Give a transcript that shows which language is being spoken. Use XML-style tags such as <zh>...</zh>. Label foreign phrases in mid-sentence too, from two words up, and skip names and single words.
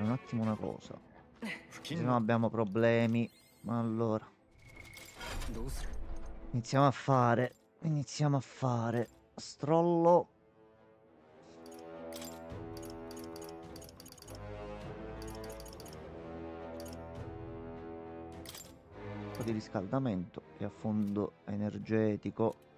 <it>attimo una cosa.</it> <ja>付</ja> <it>Se</it> <ja>近</ja> <it>no</it> <ja>の</ja> <it>abbiamo problemi. Allora,</it> <ja>どうする</ja> <it>iniziamo a fare. Iniziamo a fare. Strollo. Un po' di riscaldamento e a fondo energetico.</it>